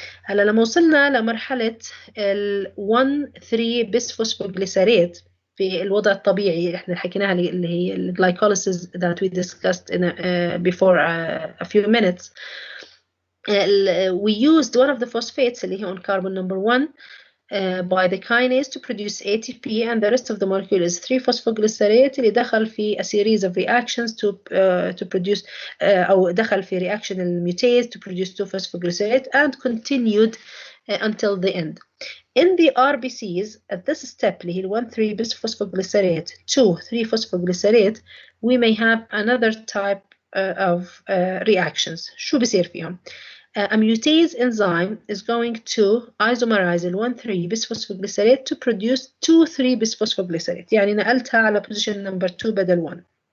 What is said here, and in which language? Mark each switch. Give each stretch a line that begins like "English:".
Arabic: هلا لما وصلنا لمرحلة ال 1,3-bisphosphoglycerate في الوضع الطبيعي احنا حكيناها اللي هي ال
English: glycolysis that we discussed in before a few minutes. We used one of the phosphates اللي هي on carbon number 1 by the kinase to produce ATP, and the rest of the molecule is 3-phosphoglycerate اللي دخل في a series of reactions to produce
Arabic: أو دخل في
English: reaction المutase to produce 2-phosphoglycerate and continued until the end. In the RBCs, at this step اللي هي 1,3-bisphosphoglycerate to 3-phosphoglycerate, we may have another type of reactions.
Arabic: شو بصير فيهم؟
English: A mutase enzyme is going to isomerize ال 1,3-bisphosphoglycerate to produce 2,3-bisphosphoglycerate.
Arabic: يعني نقلتها على position number 2 بدل 1.